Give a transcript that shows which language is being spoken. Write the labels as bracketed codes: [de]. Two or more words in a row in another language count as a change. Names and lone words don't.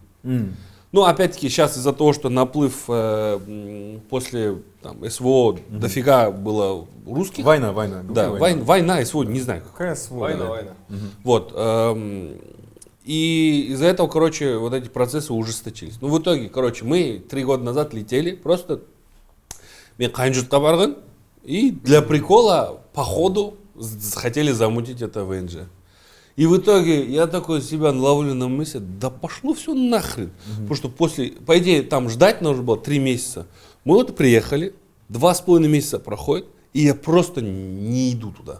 [ru] Ну, опять-таки, сейчас из-за того, что наплыв после там, СВО дофига было русских. Война. Да, война, СВО, не знаю. Какая свобода? Война. Вот. И из-за этого, короче, вот эти процессы ужесточились. Ну, в итоге, короче, мы 3 года назад летели, просто [kk] мен қайын жұртқа барған, [ru] и для прикола, по ходу, хотели замутить это ВНЖ. И в итоге я такой себя ловлю на мысли, да пошло все нахрен. Потому что по идее, там ждать нужно было 3 месяца. Мы вот приехали, 2,5 месяца проходит, и я просто не иду туда.